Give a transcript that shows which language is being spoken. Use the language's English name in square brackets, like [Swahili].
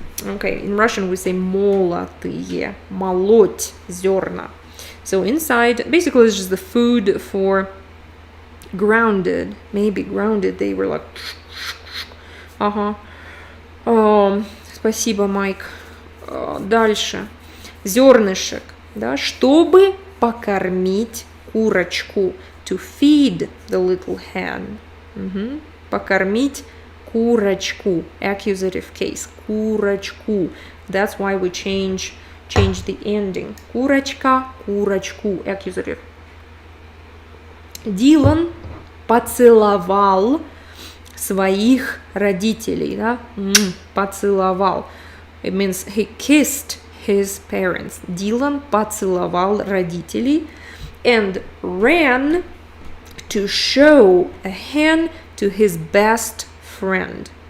[English] Okay, in Russian we say [Russian] молотые, молоть, зерна. [English] So inside, basically it's just the food for grounded, maybe grounded, they were like, [Russian] спасибо, Майк. Дальше. Зернышек, да, чтобы покормить курочку. [English] To feed the little hen. [Russian] Покормить курочку. [English] Accusative case. Курочку. That's why we change the ending. [Russian] Курочка, курочку. Accusative. Дилан поцеловал своих родителей. Да? Поцеловал. [English] It means he kissed his parents. [Russian] Дилан поцеловал родителей [English] and ran to show a hen to his best friend.